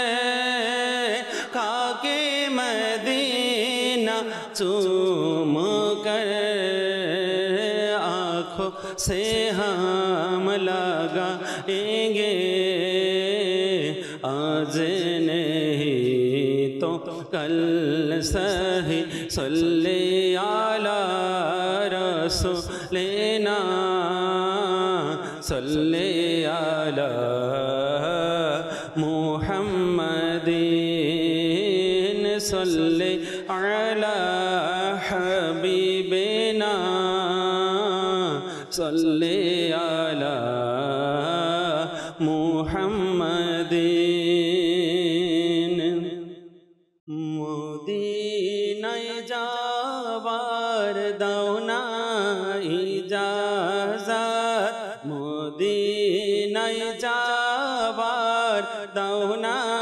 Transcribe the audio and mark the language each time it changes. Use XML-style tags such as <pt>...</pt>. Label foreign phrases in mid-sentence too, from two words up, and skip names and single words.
<hi>खाके मदीना चूम कर आँखों से हम लगाएंगे, आज नहीं तो कल सही</hi> <ar>صل على رسولنا صل على محمد صل على حبيبنا صل على محمد.</ar> <bn>মদিনায় যাবার দাও না ইজাজত, মদিনায় যাবার দাও না</bn>